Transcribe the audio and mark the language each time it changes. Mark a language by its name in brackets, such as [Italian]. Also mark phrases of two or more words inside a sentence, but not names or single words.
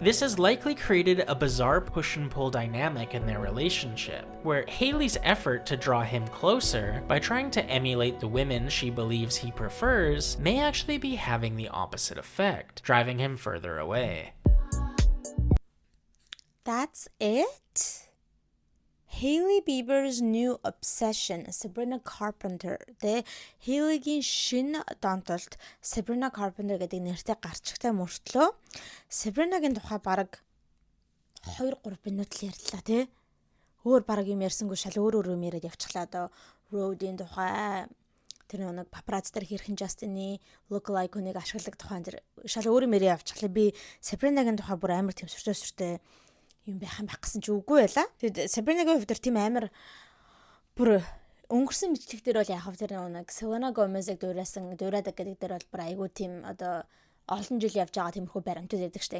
[English] This has likely created a bizarre push and pull dynamic in their relationship, where Hailey's effort to draw him closer by trying to emulate the women she believes he prefers may actually be having the opposite effect, driving him further away. That's it? Hailey Bieber's new obsession, Sabrina Carpenter. [Mongolian] The Hailey-гийн шинэ донтолд Sabrina Carpenter гэдэг нэртэй гарчигтай мөртлөө Sabrina-гийн тухай бараг 2-3 минут л ярьлаа тий. Өөр бараг юм ярьсангүй шал өөр юм яриад явчихлаа одоо Rode-ийн тухай тэр нэг paparazzi дээр хэрхэн Justin-ы look-alike-ыг ашигладаг тухайн тэр шал өөр юм яриад явчихлаа. Би Sabrina-гийн тухай бүр амар тэмсэртэй юм байх гэсэн чи үгүй байла. Тэгээд Sabrina-гийн хувьд тийм амар бүр өнгөрсөн бичлэг дээр бол яг тэр нэг Selena Gomez-ыг дуурайдаг гэдэг дээр бол бүр айгүй тийм одоо олон жил явж байгаа тиймэрхүү баримтууд байдаг штэ